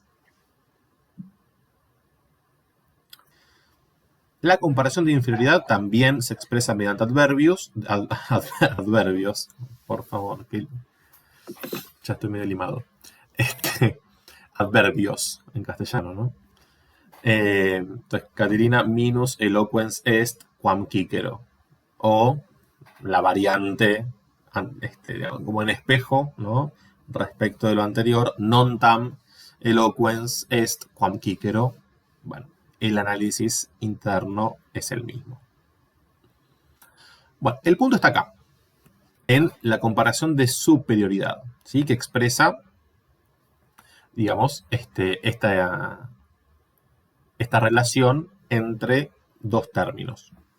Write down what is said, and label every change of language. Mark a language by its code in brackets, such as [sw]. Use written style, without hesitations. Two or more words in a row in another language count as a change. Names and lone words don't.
[es] La comparación de inferioridad también se expresa mediante adverbios. Adverbios, por favor, que ya estoy medio limado. Adverbios en castellano, ¿no? Entonces, [la] Caterina minus eloquens est quam cicero. [es] O la variante, como en espejo, ¿no? Respecto de lo anterior, [la] non tam eloquens est quam cicero. [es] Bueno, el análisis interno es el mismo. Bueno, el punto está acá, en la comparación de superioridad, ¿sí? Que expresa, digamos, esta relación entre dos términos.